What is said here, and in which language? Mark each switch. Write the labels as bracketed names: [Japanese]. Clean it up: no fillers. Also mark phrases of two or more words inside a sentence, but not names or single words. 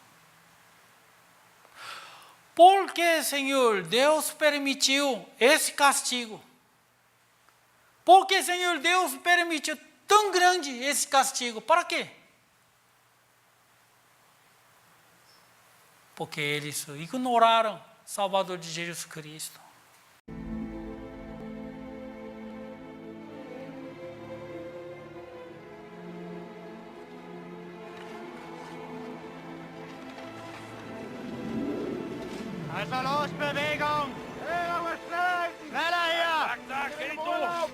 [Portuguese] Por que, Senhor, Deus permitiu esse castigo? Por que, Senhor, Deus permitiu tão grande esse castigo? Para quê? Porque eles ignoraram o Salvador de Jesus Cristo. [German] Also los, Bewegung! Schneller hier! Zack, geht du!